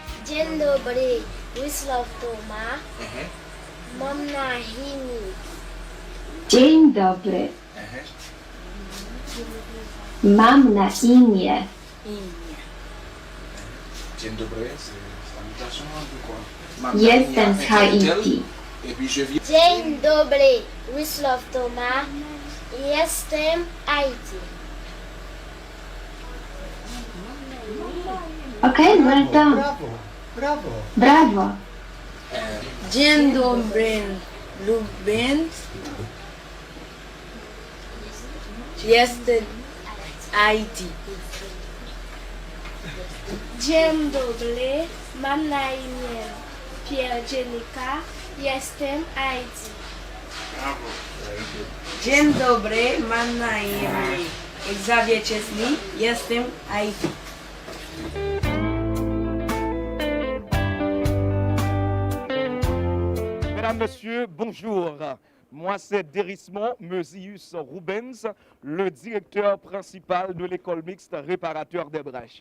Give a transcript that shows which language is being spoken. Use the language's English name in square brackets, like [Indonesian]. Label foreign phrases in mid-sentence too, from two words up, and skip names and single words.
[Polish] Dzień dobry, Wisław Toma. Mam na imię. Dzień dobry. Mam na imię. Dzień dobry, [French] c'est salutation de quoi? [Polish] Jestem z Haiti. [French] Et puis je viens. [Polish] Dzień dobry, Wisław Toma. Jestem Haiti. [English] Okay, well done. [Polish] Brawo, brawo. Brawo. Dzień dobry, Lubens. Jestem Haiti. Dzień dobry, mam na imię Pierre Jenica. Jestem Haiti. Dzień dobry, mam na imię Xavier Chesley. Jestem Haiti. [French] Mesdames, Messieurs, bonjour. Moi, c'est Dérismond Meusius Rubens, le directeur principal de l'école mixte réparateur des brèches.